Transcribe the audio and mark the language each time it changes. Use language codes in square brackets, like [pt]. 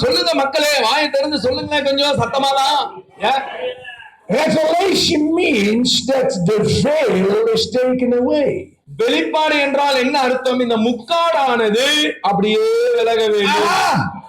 [ta] சொல்லுங்க மக்களே, வாயை திறந்து சொல்லுங்க கொஞ்சம் சத்தமாதான். [en] Revelation means that the veil is taken away. [ta] வெளிப்பாடு என்றால் என்ன அர்த்தம்? இந்த முக்காடானது அப்படியே விலக வேண்டும்.